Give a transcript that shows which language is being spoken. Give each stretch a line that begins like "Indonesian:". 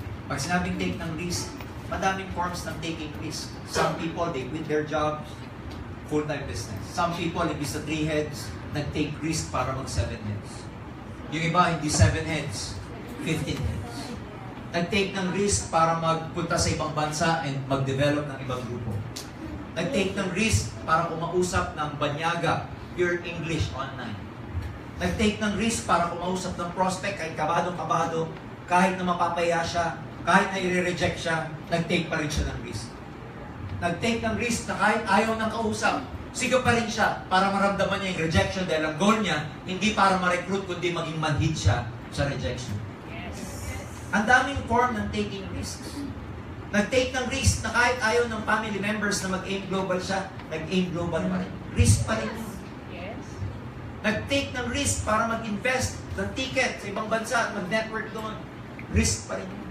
Filipino: Pag sinabing take ng risk, madaming forms ng taking risk.
English: Some people, they quit their jobs, full-time business.
Filipino: Some people, imbis na 3 heads, nag-take risk para mag 7 heads. Yung iba, hindi 7 heads, 15 heads. Nag-take ng risk para magpunta sa ibang bansa and mag-develop ng ibang grupo. Nag-take ng risk para kumausap ng banyaga, pure English online. Nag-take ng risk para kumausap ng prospect kahit kabado, kahit na mapapaya siya, kahit na i-reject siya, nag-take pa rin siya ng risk. Nag-take ng risk na kahit ayaw ng kausap, sigaw pa rin siya para maramdaman niya yung rejection dahil ang goal niya, hindi para ma-recruit kundi maging manhid siya sa rejection. Ang daming form ng taking risks. Nag-take ng risk na kahit ayaw ng family members na mag-aim global siya, nag-aim global pa rin. Risk pa rin. Nag-take ng risk para mag-invest ng ticket sa ibang bansa at mag-network doon. Risk pa rin.